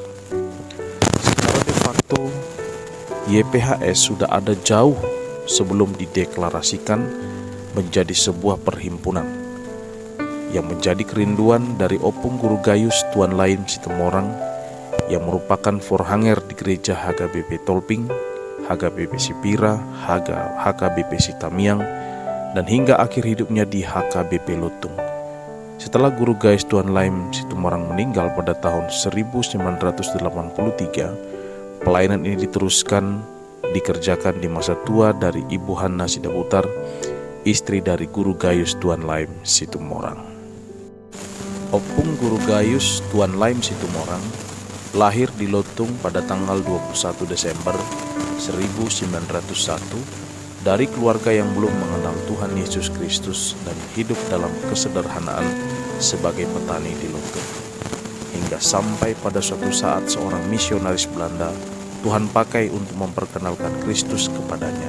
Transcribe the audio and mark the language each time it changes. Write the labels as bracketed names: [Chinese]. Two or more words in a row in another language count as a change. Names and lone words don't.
[Indonesian] Secara [Latin] de facto, [Indonesian] YPHS sudah ada jauh sebelum dideklarasikan menjadi sebuah perhimpunan yang menjadi kerinduan dari Opung Guru Gayus Tuan Laim Situmorang yang merupakan forhanger di gereja HKBP Tolping, HKBP Sipira, HKBP Sitamiang, dan hingga akhir hidupnya di HKBP Lutung. Setelah Guru Gayus Tuan Laim Situmorang meninggal pada tahun 1983, pelayanan ini diteruskan dikerjakan di masa tua dari Ibu Hanna Sidabutar, istri dari Guru Gayus Tuan Laim Situmorang. Opung Guru Gayus Tuan Laim Situmorang lahir di Lutung pada tanggal 21 Desember 1901 dari keluarga yang belum mengenal Tuhan Yesus Kristus dan hidup dalam kesederhanaan sebagai petani di Lutung. Hingga sampai pada suatu saat seorang misionaris Belanda Tuhan pakai untuk memperkenalkan Kristus kepadanya.